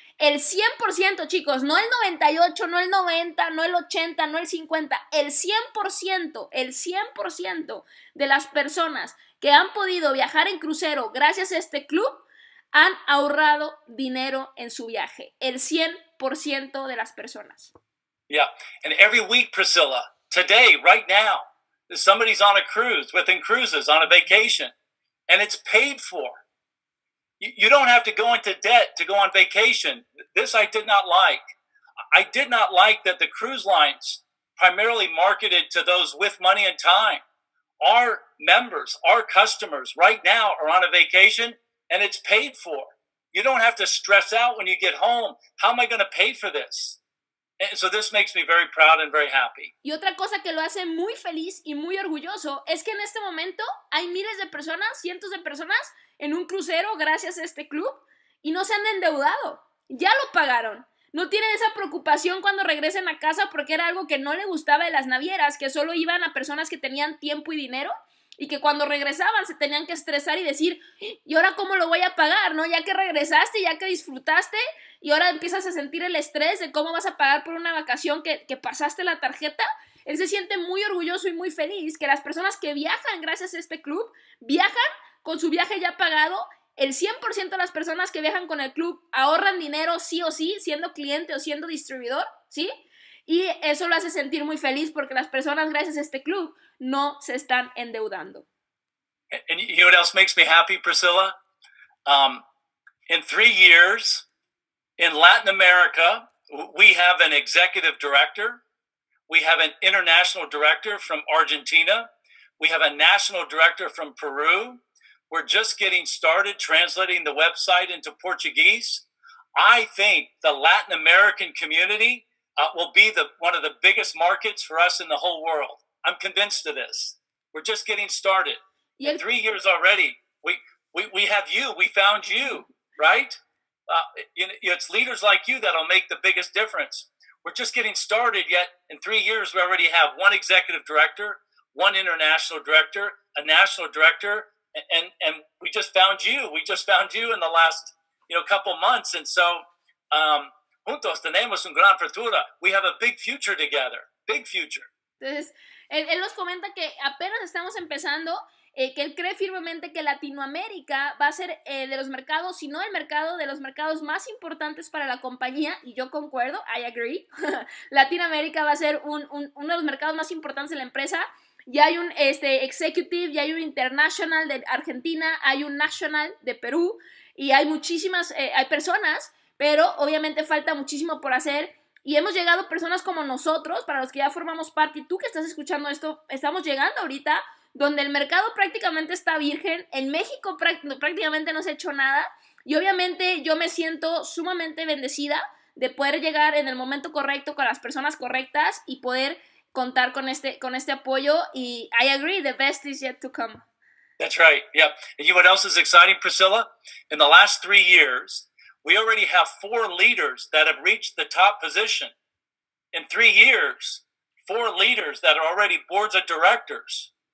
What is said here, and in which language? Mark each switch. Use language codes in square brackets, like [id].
[es] El 100%, chicos, no el 98, no el 90, no el 80, no el 50, el 100% de las personas que han podido viajar en crucero gracias a este club han ahorrado dinero en su viaje. El 100% de las personas. [en] Yeah, and every week, Priscilla, today, right now, somebody's on a cruise, within cruises, on a vacation, and it's paid for. You don't have to go into debt to go on vacation. This I did not like. I did not like that the cruise lines primarily marketed to those with money and time. Our members, our customers right now are on a vacation and it's paid for. You don't have to stress out when you get home. How am I going to pay for this? And so this makes me very proud and very happy. Y otra cosa que lo hace muy feliz y muy orgulloso es que en este momento hay miles de personas, cientos de personas en un crucero gracias a este club y no se han endeudado. Ya lo pagaron. No tienen esa preocupación cuando regresen a casa porque era algo que no le gustaba de las navieras, que solo iban a personas que tenían tiempo y dinero y que cuando regresaban se tenían que estresar y decir, ¿y ahora cómo lo voy a pagar? ¿No? Ya que regresaste, ya que disfrutaste y ahora empiezas a sentir el estrés de cómo vas a pagar por una vacación que pasaste la tarjeta. Él se siente muy orgulloso y muy feliz que las personas que viajan gracias a este club viajan con su viaje ya pagado. El 100% de las personas que viajan con el club ahorran dinero sí o sí, siendo cliente o siendo distribuidor, ¿sí? Y eso lo hace sentir muy feliz porque las personas gracias a este club no se están endeudando. And you know what else makes me happy, Priscilla? In 3 years, in Latin America, we have an executive director. We have an international director from Argentina. We have a national director from Peru. We're just getting started translating the website into Portuguese. I think the Latin American community will be one of the biggest markets for us in the whole world. I'm convinced of this. We're just getting started. In 3 years already, we have you. We found you, right? It's leaders like you that'll make the biggest difference. We're just getting started, yet in 3 years we already have one executive director, one international director, a national director, and we just found you. We just found you in the last couple months, and so [es] juntos tenemos un gran futuro. [en] We have a big future together. Big future. [es] Entonces, él nos comenta que apenas estamos empezando. que él cree firmemente que Latinoamérica va a ser de los mercados, si no el mercado, de los mercados más importantes para la compañía, y yo concuerdo, [en] I agree. [es] Latinoamérica va a ser uno de los mercados más importantes de la empresa. Ya hay un executive, ya hay un international de Argentina, hay un national de Perú, y hay muchísimas, hay personas, pero obviamente falta muchísimo por hacer. Y hemos llegado personas como nosotros, para los que ya formamos parte, y tú que estás escuchando esto, estamos llegando ahorita donde el mercado prácticamente está virgen. En México prácticamente no se ha hecho nada. Y obviamente yo me siento sumamente bendecida de poder llegar en el momento correcto con las personas correctas y poder contar con este apoyo. [en] Y I agree, the best is yet to come. That's right. Yeah. And you know what else is exciting, Priscilla? In the last 3 years, we already have 4 leaders that have reached the top position. In 3 years, 4 leaders that are already boards of directors.